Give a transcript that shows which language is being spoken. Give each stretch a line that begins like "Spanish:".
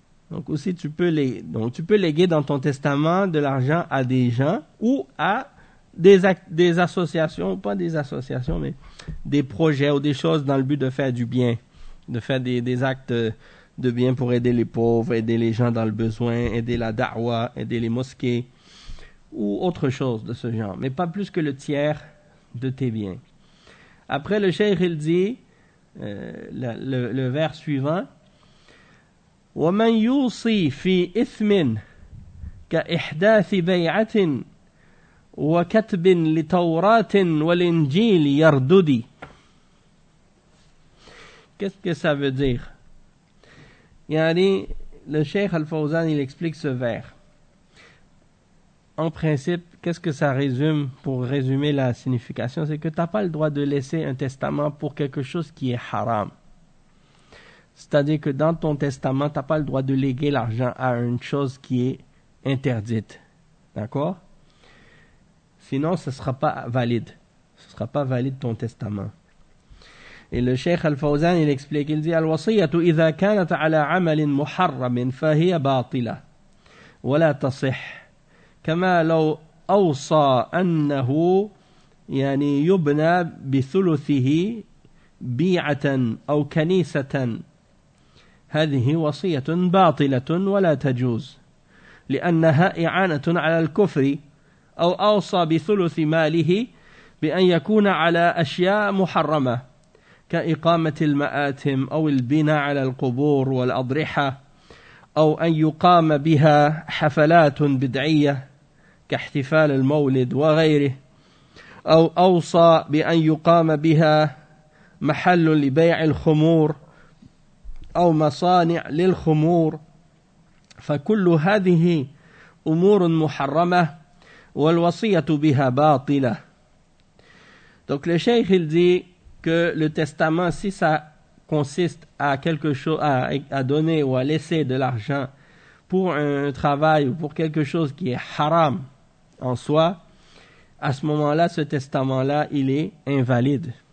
French: Donc aussi tu peux léguer dans ton testament de l'argent à des gens ou à des associations, pas des associations, mais des projets ou des choses dans le but de faire du bien, de faire des actes de bien pour aider les pauvres, aider les gens dans le besoin, aider la da'wa, aider les mosquées ou autre chose de ce genre, mais pas plus que le tiers de tes biens. Après le cheikh il dit le vers suivant,
Arabic: ومن يوصي في إثم كإحداث بيعة وكتب لتوراة والإنجيل يرددي.
French: Qu'est-ce que ça veut dire? Le Cheikh Al-Fawzan il explique ce vers. En principe, qu'est-ce que ça résume? Pour résumer la signification, c'est que tu n'as pas le droit de laisser un testament pour quelque chose qui est haram. C'est-à-dire que dans ton testament, tu n'as pas le droit de léguer l'argent à une chose qui est interdite. D'accord? Sinon, ce ne sera pas valide. Ce ne sera pas valide ton testament. Et le Cheikh Al-Fawzan, il explique, il dit,
Arabic: الوصية إذا كانت على عمل محرم فهي باطلة ولا تصح كما لو أوصى أنه يبنى بثلثه بيعة أو كنيسة هذه وصية باطلة ولا تجوز. لأنها إعانة على الكفر أو أوصى بثلث ماله بأن يكون على أشياء محرمة كإقامة المآتم أو البناء على القبور والأضرحة أو أن يقام بها حفلات بدعية كاحتفال المولد وغيره أو أوصى بأن يقام بها محل لبيع الخمور أو مصانع للخمور فكل هذه أمور محرمة والوصية بها باطلة.
French: Donc le cheikh il dit que le testament, si ça consiste à quelque chose, à donner ou à laisser de l'argent pour un travail ou pour quelque chose qui est haram en soi, à ce moment-là, ce testament-là, il est invalide.